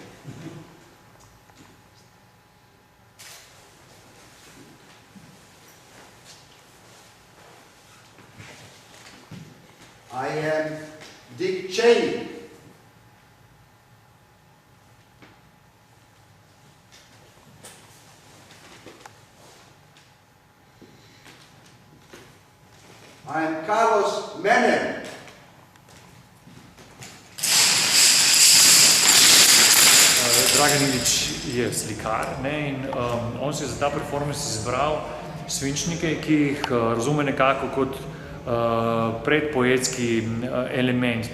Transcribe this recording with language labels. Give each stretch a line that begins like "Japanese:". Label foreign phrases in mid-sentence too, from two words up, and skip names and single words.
English: I am Dick Cheney. I am Carlos Menem.
Slovenian: Dragan Ilić je slikar, ne, in on si je za ta performance izbral svinčnike, ki jih razume nekako kot predpoetski element.